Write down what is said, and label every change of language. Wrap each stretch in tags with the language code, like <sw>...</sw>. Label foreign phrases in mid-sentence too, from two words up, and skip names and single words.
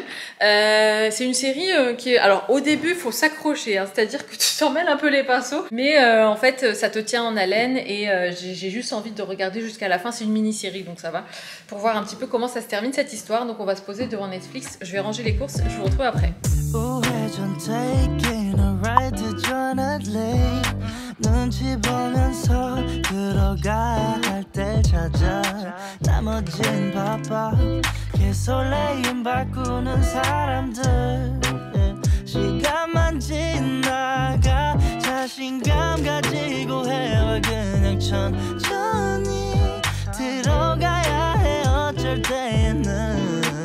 <fr>C'est une série qui est... Alors au début, il faut s'accrocher, hein, c'est-à-dire que tu t'en mêles un peu les pinceaux, mais en fait, ça te tient en haleine et j'ai juste envie de regarder jusqu'à la fin. C'est une mini-série, donc ça va, pour voir un petit peu comment ça se termine cette histoire. Donc on va se poser devant Netflix, je vais ranger les courses, je vous retrouve après.</fr> <ko>눈치 보면서 들어가야 할 때 찾아 나머진 바빠 개설레임 바꾸는 사람들 시간만 지나가 자신감 가지고 해와 그냥 천천히 들어가야 해 어쩔 때는</ko>